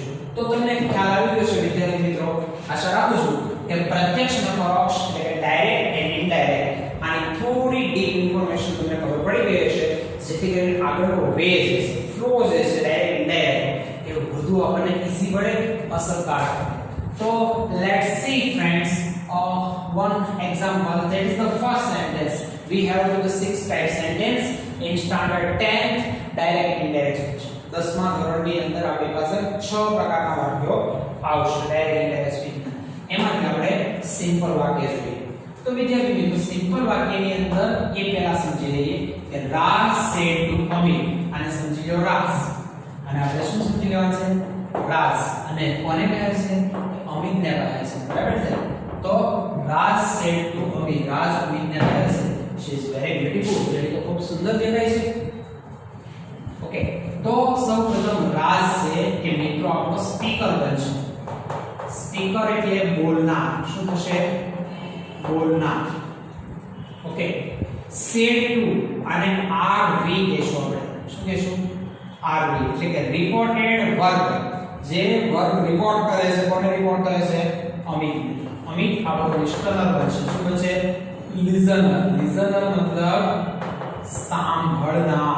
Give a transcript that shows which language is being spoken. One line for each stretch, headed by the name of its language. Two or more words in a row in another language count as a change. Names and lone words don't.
Gujarati: તો તમને ખ્યાલ આવી ગયો છે વિદ્યાર્થી મિત્રો. આશા રાખું છું કે પ્રત્યક્ષ અને પરોક્ષ એટલે કે
English: direct and indirect
Gujarati: આની થોડી
English: deep information
Gujarati: તમને ખબર પડી ગઈ હશે, જેથી કરીને આગળનો વે જે છે, ફ્લો જે છે
English: direct indirect
Gujarati: એ બધું આપણને ઈઝી પડે, અસરકારક.
English: તો let's see friends one example, that is the first sentence. We have to the 6 type sentence in standard 10th direct and indirect speech.
Gujarati: 10મા ધોરણની અંદર આપણી પાસે 6 પ્રકારના વાક્યો આવશે
English: direct indirect speech.
Gujarati: એમાંથી આપણે સિમ્પલ વાક્ય જોઈએ. તો વિદ્યાર્થી મિત્રો, સિમ્પલ વાક્યની અંદર એ પહેલા સમજી લઈએ કે રાજ
English: said to
Gujarati: અમિત. આને સમજી લો રાજ, અને આપણે શું સમજી લેવાનું છે, રાજ. અને કોને કહે છે, અમિતને કહે છે, બરાબર છે. તો રાજ
English: said to
Gujarati: અમિત, રાજ અમિતને કહે છે
English: she is very beautiful,
Gujarati: એટલે તો ખૂબ સુંદર દેખાય છે. ઓકે, તો સૌપ્રથમ રાજ છે કે મિત્રો આપણો સ્પીકર બનશે. સ્પીકર એટલે બોલનાર. શું થશે, બોલનાર. ઓકે,
English: said to
Gujarati: આને rv કહેશું આપણે. શું કહેશું, rv એટલે કે
English: reported verb.
Gujarati: જે
English: verb report
Gujarati: કરે છે, કોને રિપોર્ટ કરે છે, અમિત. અમિત આપણો લિસ્ટનર બનશે. શું બનશે, લિસનર. લિસનર મતલબ સાંભળનાર.